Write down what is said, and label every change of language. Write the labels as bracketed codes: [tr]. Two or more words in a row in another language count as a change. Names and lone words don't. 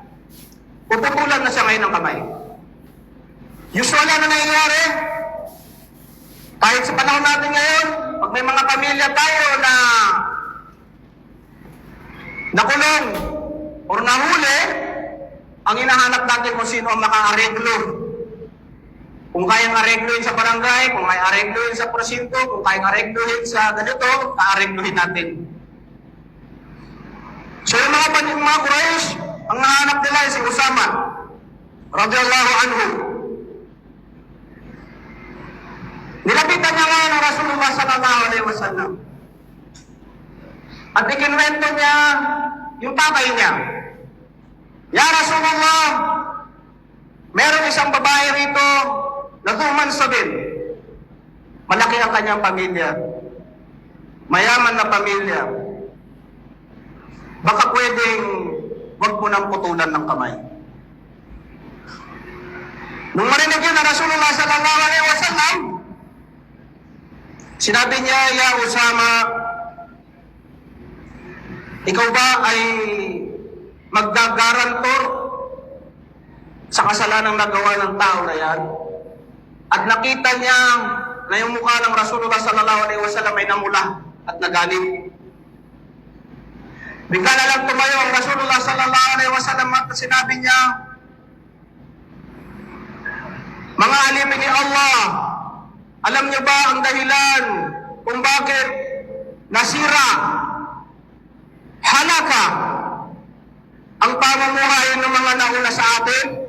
[tl] Puputulan na siya ngayon ng kamay. Usual na nangyayari, kahit sa panahon natin ngayon, pag may mga pamilya tayo na nakulong o nahuli, ang hinahanap natin kung sino ang maka-areglo. Kung kayang aregluhin sa barangay, kung kayang aregluhin sa presinto, kung kayang aregluhin sa ganito, ka-aregluhin natin. So yung mga Quraysh, ang nahanap nila ay si Usama [ar] رضي الله عنه. [tl] Nilapitan niya ngayon ang Rasulullah [ar] صلى الله عليه وسلم. [tl] At ikinwento niya yung tatay niya. Ya Rasulullah, meron isang babae rito na tumansabin. Malaki ang kanyang pamilya. Mayaman na pamilya. Baka pwedeng wag mo nang putulan ng kamay. Nung marinig yun na Rasulullah [ar] صلى الله عليه وسلم, [tl] sinabi niya, Ya Usama, ikaw ba ay magdagarantor sa kasalanang nagawa ng tao na yan? At nakita niya na yung mukha ng Rasulullah [ar] صلى الله عليه وسلم [tl] ay namula at nagalit. Bigla na lang tumayo ang Rasulullah [ar] صلى الله عليه وسلم [tl] at sinabi niya, mga alipin ni Allah, alam niyo ba ang dahilan kung bakit nasira pamumuhay ng mga nauna sa atin?